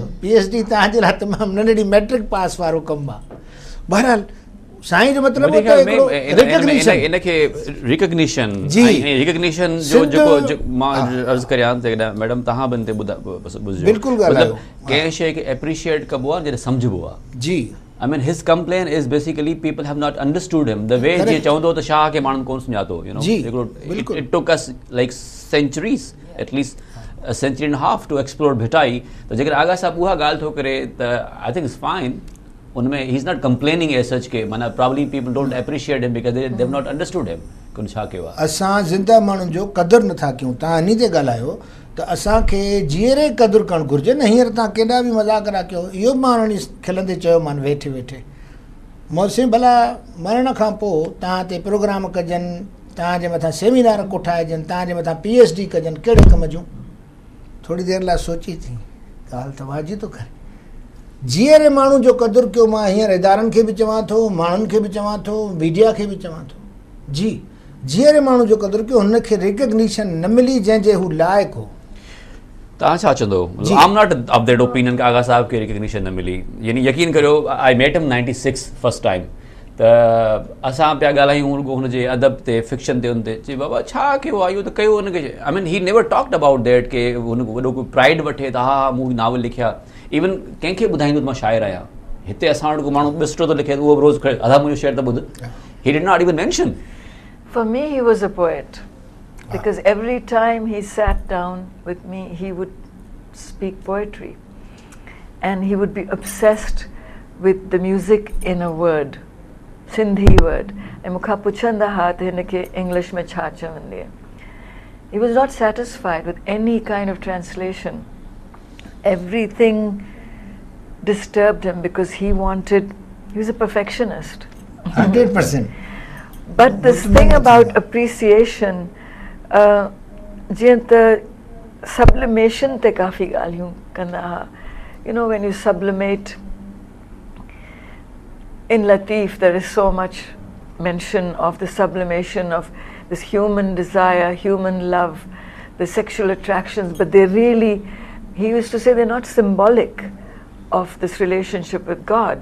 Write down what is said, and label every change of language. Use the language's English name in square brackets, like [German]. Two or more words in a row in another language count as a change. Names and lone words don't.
[Sindhi] PhD तव्हांजे लाइ तमामु नंढड़ी मैट्रिक पास वारो कमु आहे। बहरहाल साईं जो मतिलबु मैडम तव्हां बि बिल्कुलु कंहिं शइ खे एप्रिशिएट कबो आहे जॾहिं सम्झबो आहे जी। [English] I mean his complaint is basically people have not understood him the way [Sindhi] जीअं चवंदो त शाह खे माण्हुनि कोन सुञातो, [English] you know, it took us like centuries, at least a century and a half to explore भिटाई। [Sindhi] त जेकर आगा साहब उहा ॻाल्हि थो करे त [English] I think it's fine। उनमें he is not complaining as such [Sindhi] के माना [English] probably people don't appreciate him because they have not understood him [Sindhi] कोन छा कयो आहे। असां ज़िंदा माण्हुनि जो क़दुरु नथा कयूं। तव्हां इन ते ॻाल्हायो त असांखे जीअरे क़दुरु करणु घुरिजे न। हींअर तव्हां केॾा बि मज़ाक़रा कयो, इहो बि मां हाणे खिलंदे चयोमानि वेठे वेठे, मौसिम भला मरण खां पोइ तव्हां ते प्रोग्राम कजनि, तव्हांजे मथां सेमिनार कोठाइजनि, तव्हांजे मथां PhD कजनि, कहिड़े कम जूं? थोड़ी देर लाइ सोची थी ॻाल्हि त वाजी थो करे. जीअरे माण्हू जो क़दुरु कयो, मां हींअर इदारनि खे बि चवां थो, माण्हुनि खे बि चवां थो, मीडिया खे बि चवां थो, जी जीअरे माण्हू जो क़दुरु कयो, हुनखे रिकग्निशन न मिली जंहिंजे हू लाइक़ु हो. तव्हां छा चवंदो? [English] I am not of that opinion [Sindhi] कि आगा साहब खे रिकग्निशन न मिली. यानी यकीन करियो, [English] I met him 96 first time. [Sindhi] त असां पिया ॻाल्हायूं रुॻो हुनजे अदब ते, फिक्शन ते, हुन ते चई बाबा छा कयो आहे इहो त कयो हुनखे. [English] I mean he never talked about that [Sindhi] कि हुन वॾो कोई प्राइड वठे त हा मूं नावल लिखिया. इवन कंहिंखे ॿुधाईंदो त मां शाइर आहियां. हिते असां वटि को माण्हू ॿिस्तरो थो लिखे उहो बि रोज़ु खड़े अदा मुंहिंजो शेर त ॿुध. [English] He did not even mention. For me, he was a poet, because every time he sat down with me, he would speak poetry, and he would be obsessed with the music in a word, Sindhi word. [Sindhi] And मूंखां पुछंदा हा त हिनखे English में छा चवंदी. [English] He was not satisfied with any kind of translation. Everything disturbed him because he was a perfectionist. 100%. But this thing about appreciation, [Sindhi] जीअं त sublimation te काफ़ी ॻाल्हियूं कंदा हुआ. [English] You know, when you sublimate, in Latif there is so much mention of the sublimation of this human desire, human love, the sexual attractions, but they really, he used to say, they're not symbolic of this relationship with God.